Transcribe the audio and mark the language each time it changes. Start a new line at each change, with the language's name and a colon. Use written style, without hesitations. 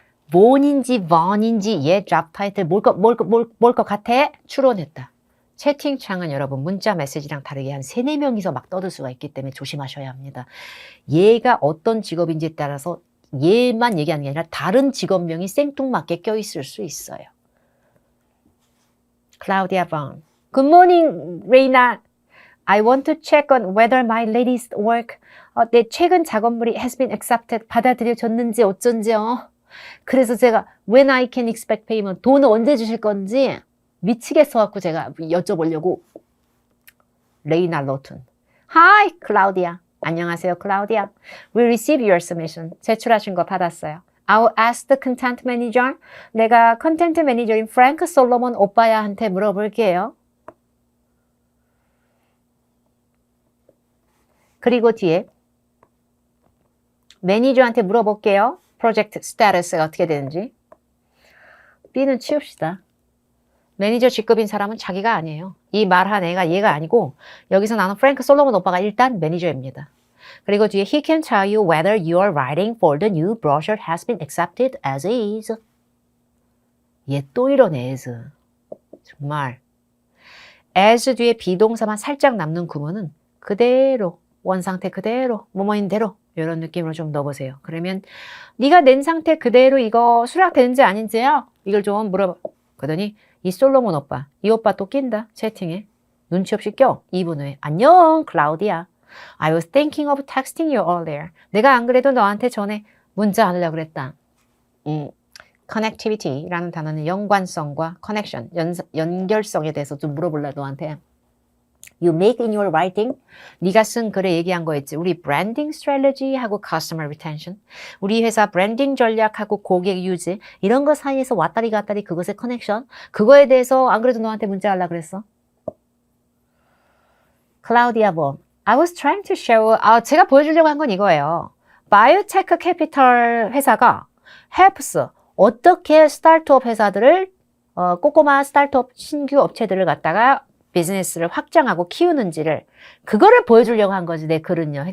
Korean: 뭔인지 뭔인지 얘 잡 타이틀 뭘 것 같아? 추론했다. 채팅창은 여러분 문자 메시지랑 다르게 한 3, 4명이서 막 떠들 수가 있기 때문에 조심하셔야 합니다. 얘가 어떤 직업인지에 따라서 얘만 얘기하는 게 아니라 다른 직업명이 생뚱맞게 껴있을 수 있어요.
English: Claudia Vaughn. Good morning, Reina. I want to check on whether my latest work,
Korean: 내 최근 작업물이
English: has been accepted,
Korean: 받아들여졌는지 어쩐지요. 그래서 제가
English: when I can expect payment,
Korean: 돈을 언제 주실 건지 미치겠어갖고 제가 여쭤보려고.
English: 레이나 로튼. Hi, Claudia.
Korean: 안녕하세요, 클라우디아.
English: We received your submission.
Korean: 제출하신 거 받았어요.
English: I'll ask the content manager.
Korean: 내가 컨텐트 매니저인 프랭크 솔로몬 오빠야한테 물어볼게요. 그리고 뒤에 매니저한테 물어볼게요. 프로젝트 스테이터스가 어떻게 되는지. B는 치웁시다. 매니저 직급인 사람은 자기가 아니에요. 이 말한 애가 얘가 아니고 여기서 나는 프랭크 솔로몬 오빠가 일단 매니저입니다. 그리고 뒤에
English: He can tell you whether your writing for the new brochure has been accepted as is.
Korean: 얘 또 이러네, as. 정말. as 뒤에 비동사만 살짝 남는 구문은 그대로, 원상태 그대로, 뭐뭐인 대로 이런 느낌으로 좀 넣어보세요. 그러면 네가 낸 상태 그대로 이거 수락되는지 아닌지요? 이걸 좀 물어봐. 그러더니 이 솔로몬 오빠, 이 오빠 또 낀다, 채팅에. 눈치 없이 껴. 2분 후에. 안녕, 클라우디아.
English: I was thinking of texting you earlier.
Korean: 내가 안 그래도 너한테 전에 문자 하려고 그랬다. connectivity라는 단어는 연관성과 connection, 연결성에 대해서 좀 물어볼래, 너한테.
English: You make in your writing.
Korean: 네가 쓴 글에 얘기한 거 있지. 우리
English: branding strategy하고 customer retention.
Korean: 우리 회사 브랜딩 전략하고 고객 유지. 이런 거 사이에서 왔다리 갔다리 그것의 커넥션. 그거에 대해서 안 그래도 너한테 문자 하려고 그랬어.
English: 클라우디아 보. I was trying to show.
Korean: 제가 보여주려고 한 건 이거예요. 바이오테크 캐피털 회사가 helps 어떻게 스타트업 회사들을 꼬꼬마 스타트업 신규 업체들을 갖다가 비즈니스를 확장하고 키우는지를 그거를 보여주려고 한 거지. 내 글은요.